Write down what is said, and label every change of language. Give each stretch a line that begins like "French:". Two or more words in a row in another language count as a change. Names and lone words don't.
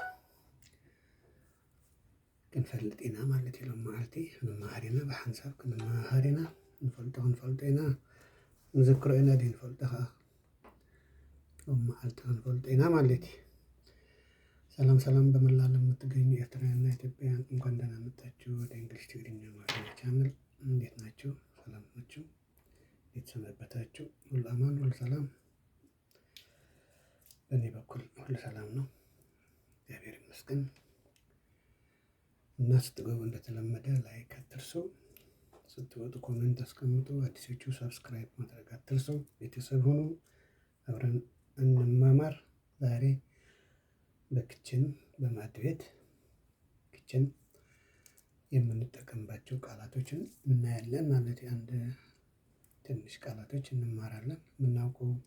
Tigrinya: ክንፈልጥ ኢና ማለት እዩ። ሎሚ መዓልቲ ክንመሃር ኢና ብሓንሳብ ክንመሃር ኢና ንፈልጦ ኢና ንዝክሮ ኢና ንፈልጦ ከዓ ሎሚ መዓልቲ ክንፈልጦ ኢና ማለት እዩ።
Amharic: ሰላም ሰላም በመላው ዓለም የምትገኙ ኤርትራውያንና ኢትዮጵያውያን እንኳን ደህና መጣችሁ ወደ እንግሊዝ ትግርኛ አማርኛ ቻናል። እንዴት ናችሁ? ሰላም ናችሁ? እንዴት ሰነበታችሁ? ሁሉ አማን ሁሉ ሰላም? በእኔ በኩል ሁሉ ሰላም ነው፣ እግዚአብሔር ይመስገን። እና ስትገቡ እንደተለመደ ላይክ አትርሱ፣ ስትወጡ ኮሜንት አስቀምጡ፣ አዲሶቹ ሰብስክራይብ ማድረግ አትርሱ። ቤተሰብ ሁኑ፣ አብረን እንማማር። ዛሬ በክችን በማዕድ ቤት ክችን የምንጠቀምባቸው ቃላቶችን እናያለን ማለት አንድ ትንሽ ቃላቶች እንማራለን። የምናውቀው